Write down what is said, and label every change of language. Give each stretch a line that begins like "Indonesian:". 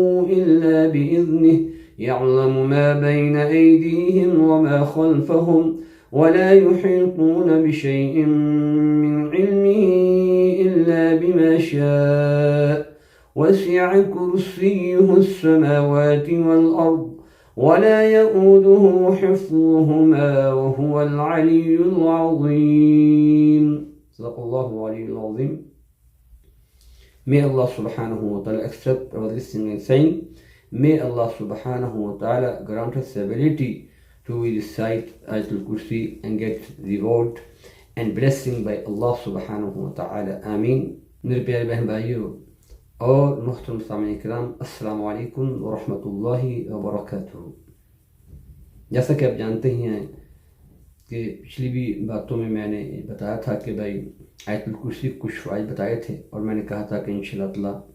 Arabic: إلا بإذنه يعلم ما بين أيديهم وما خلفهم ولا يحيطون بشيء من علمه إلا بما شاء وسع كرسيه السماوات والأرض ولا يؤوده حفظهما وهو العلي العظيم. صدق الله العلي العظيم.
English: May Allah subhanahu wa ta'ala accept our listening and saying. May Allah subhanahu wa ta'ala grant us the ability to recite Ayatul Kursi and get reward and blessing by Allah subhanahu wa ta'ala. Ameen.
Urdu: میرے پیارے بہن بھائیوں اور محترم سامعین کرام، السلام علیکم ورحمۃ اللہ وبرکاتہ۔ جیسا کہ آپ جانتے ہی ہیں کہ پچھلی بھی باتوں میں میں نے بتایا تھا کہ بھائی آیت الکرسی کچھ فوائد بتائے تھے، اور میں نے کہا تھا کہ انشاءاللہ